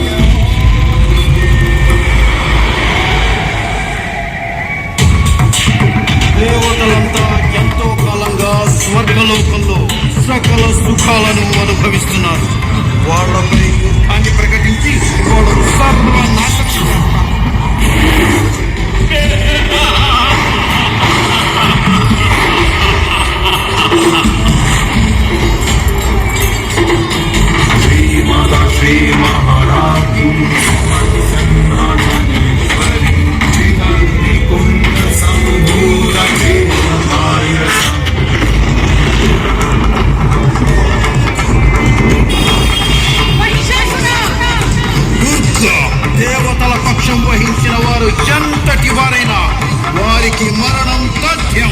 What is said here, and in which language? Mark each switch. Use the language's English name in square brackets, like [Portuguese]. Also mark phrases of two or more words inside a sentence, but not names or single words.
[Telugu] దేవతలంతా ఎంతో కాలంగా స్వర్గలోకంలో సకల సుఖాలను అనుభవిస్తున్నారు. వాళ్ళపై యుద్ధాన్ని ప్రకటించి వాళ్ళను సర్వనాశనం చేస్తాను. [Hindi] श्री महारानी कुंड संभूत [Telugu] దుర్గా, దేవతల పక్షం వహించిన వారు ఎంతటి వారైనా వారికి మరణం తథ్యం.